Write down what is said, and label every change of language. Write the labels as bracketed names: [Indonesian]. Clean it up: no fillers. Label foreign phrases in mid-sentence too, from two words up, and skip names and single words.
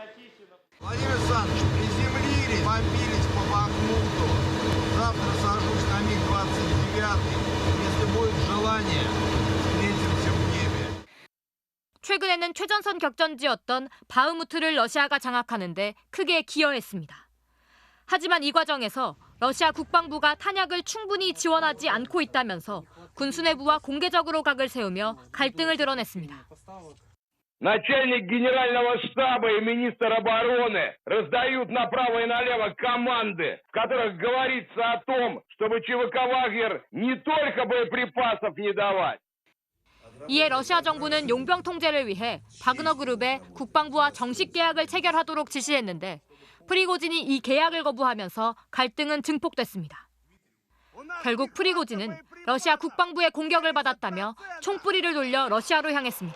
[Korean] 최근에는 최전선 격전지였던 바흐무트를 러시아가 장악하는데 크게 기여했습니다. 하지만 이 과정에서 러시아 국방부가 탄약을 충분히 지원하지 않고 있다면서 군수내부와 공개적으로 각을 세우며 갈등을 드러냈습니다. [Russian] Начальник генерального штаба и министр обороны раздают направо и налево команды, в которых говорится о том, чтобы ЧВК «Вагнер» не только боеприпасов не давать. [Korean] 이에 러시아 정부는 용병 통제를 위해 바그너 그룹에 국방부와 정식 계약을 체결하도록 지시했는데 프리고진이 이 계약을 거부하면서 갈등은 증폭됐습니다. 결국 프리고진은 러시아 국방부의 공격을 받았다며 총뿌리를 돌려 러시아로 향했습니다.